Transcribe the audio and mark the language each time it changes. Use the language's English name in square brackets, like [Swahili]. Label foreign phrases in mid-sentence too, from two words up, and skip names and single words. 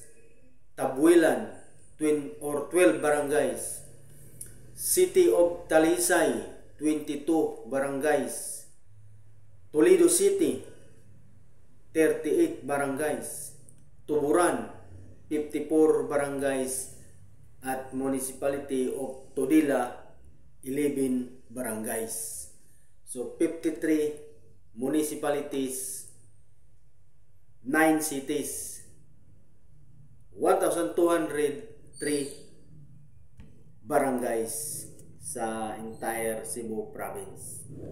[Filipino] Tabuelan, 12 barangays. City of Talisay, 22 barangays. Toledo City, 38 barangays. Tuburan, 54 barangays. At [English] Municipality of [Filipino] Todila, 11 barangays. So [English] 53 municipalities, 9 cities, [Filipino] 1,203 barangays sa entire Cebu Province.